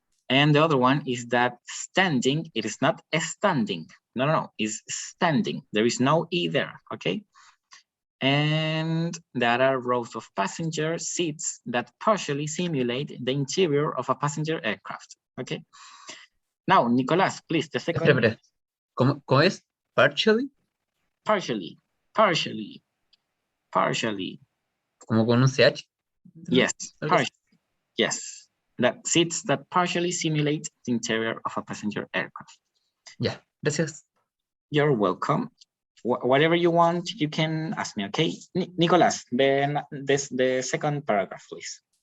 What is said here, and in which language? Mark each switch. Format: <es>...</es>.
<en>And the other one is that standing, it is not standing. No, it's standing. There is no E there, okay? And there are rows of passenger seats that partially simulate the interior of a passenger aircraft, okay? Now, Nicolas, please, the second.</en> <es>Espera. ¿Cómo es?</es> <en>Partially? partially, partially, partially.</en> <es>Como con un CH.</es> <en>Yes,</en> <es>Algo así.</es> <en>partially. Yes, that seats that partially simulate the interior of a passenger aircraft.</en> <es>Ya, gracias.</es> <en>You're welcome. Whatever you want, you can ask me, okay? Nicolas, then the second paragraph, please.</en>